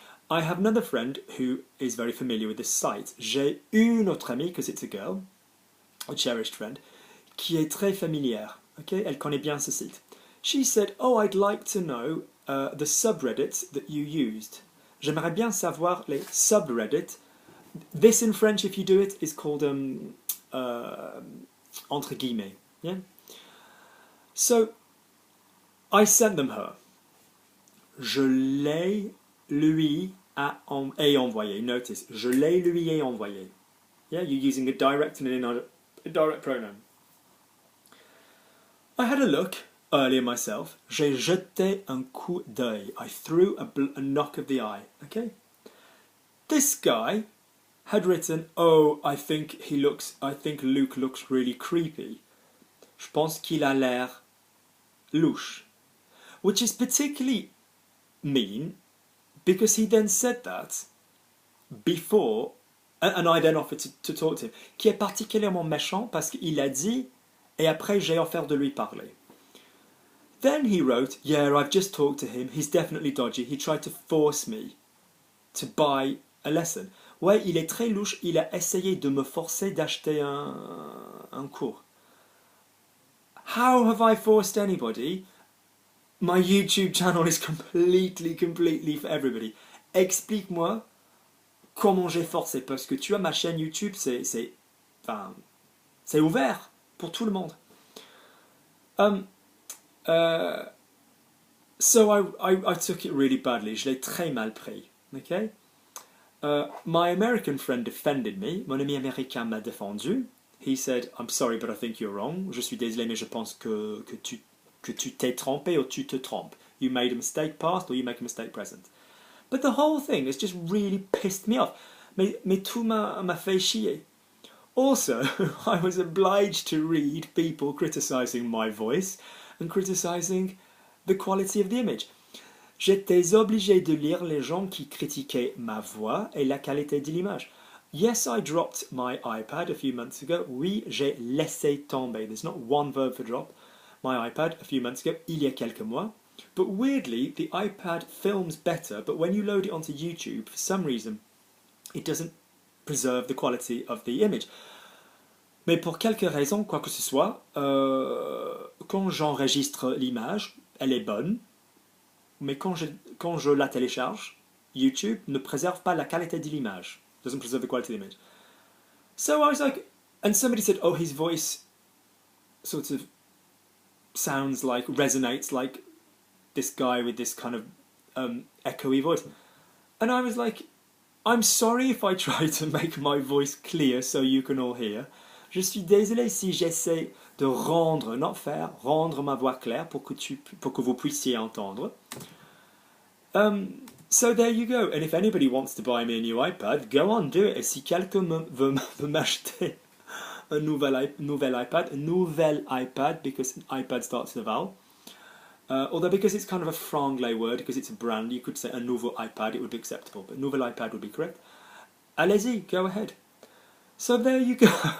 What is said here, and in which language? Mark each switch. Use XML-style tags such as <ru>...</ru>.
<en>I have another friend who is very familiar with this site.</en> <fr>J'ai une autre amie,</fr> <en>because it's a girl, a cherished friend,</en> <fr>qui est très familière, okay? Elle connaît bien ce site.</fr> <en>She said, oh, I'd like to know the subreddits that you used.</en> <fr>J'aimerais bien savoir les subreddits.</fr> <en>This in French, if you do it, is called</en> <fr>entre guillemets.</fr> <en>Yeah. So I sent them her.</en> <fr>Je les lui ai envoyé. Notice, je les lui ai envoyé.</fr> <en>Yeah, you're using a direct and an indirect pronoun. I had a look earlier myself.</en> <fr>J'ai jeté un coup d'œil.</fr> <en>I threw a knock of the eye. Okay. This guy had written, oh, I think Luke looks really creepy.</en> <fr>Je pense qu'il a l'air louche.</fr> <en>Which is particularly mean because he then said that before, and I then offered to talk to him,</en> <fr>qui est particulièrement méchant parce qu'il a dit, et après j'ai offert de lui parler.</fr> <en>Then he wrote, yeah, I've just talked to him, he's definitely dodgy, he tried to force me to buy a lesson.</en> <fr>Ouais, il est très louche, il a essayé de me forcer d'acheter un cours.</fr> <en>How have I forced anybody? My YouTube channel is completely for everybody.</en> <fr>Explique-moi comment j'ai forcé, parce que tu as ma chaîne YouTube, c'est ouvert pour tout le monde.</fr> <en>So I took it really badly.</en> <fr>Je l'ai très mal pris.</fr> <en>Okay? My American friend defended me.</en> <fr>Mon ami américain m'a défendu.</fr> <en>He said, I'm sorry, but I think you're wrong.</en> <fr>Je suis désolé, mais je pense que tu t'es trompé ou tu te trompes.</fr> <en>You made a mistake past or you make a mistake present. But the whole thing has just really pissed me off.</en> <fr>Mais tout m'a fait chier.</fr> <en>Also, I was obliged to read people criticising my voice and criticising the quality of the image.</en> <fr>J'étais obligé de lire les gens qui critiquaient ma voix et la qualité de l'image.</fr> <en>Yes, I dropped my iPad a few months ago.</en> <fr>Oui, j'ai laissé tomber.</fr> <en>There's not one verb for drop. My iPad a few months ago,</en> <fr>il y a quelques mois.</fr> <en>But weirdly, the iPad films better, but when you load it onto YouTube, for some reason, it doesn't preserve the quality of the image.</en> <fr>Mais pour quelque raison, quoi que ce soit, quand j'enregistre l'image, elle est bonne, mais quand je la télécharge, YouTube ne préserve pas la qualité de l'image.</fr> <en>Doesn't preserve the quality of the image. So I was like, and somebody said, oh, his voice sort of sounds like, resonates like this guy with this kind of echoey voice. And I was like, I'm sorry if I try to make my voice clear so you can all hear.</en> <fr>Je suis désolé si j'essaie de rendre, not faire, rendre ma voix claire pour que vous puissiez entendre.</fr> <en>So there you go. And if anybody wants to buy me a new iPad, go on, do it.</en> <fr>Et si quelqu'un veut m'acheter un nouvel iPad,</fr> <en>because iPad starts with a vowel, although because it's kind of a franglais word, because it's a brand, you could say a nouveau iPad, it would be acceptable, but nouvel iPad would be correct.</en> <fr>Allez-y,</fr> <en>go ahead. So there you go.</en>